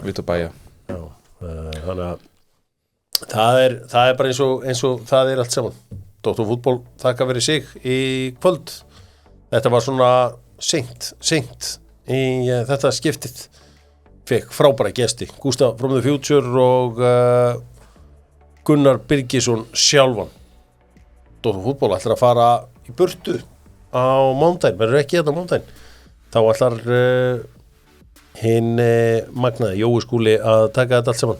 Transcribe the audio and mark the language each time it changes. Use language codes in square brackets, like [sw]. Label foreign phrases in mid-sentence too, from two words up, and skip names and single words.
[is] Já, þannig að það er bara eins og það er allt saman. Dr. Fútból þakka fyrir sig í kvöld. Þetta var svona seint í þetta skiptið. Fekk frábæra gesti Gustaf from the Future og Gunnar Birgisson sjálfan. Dr. Fútból ætlar að fara í burtu á mándaginn, verður ekki hérna á mándaginn. Þá ætlar hinn magnaði Jói Skúli að taka þetta allt saman.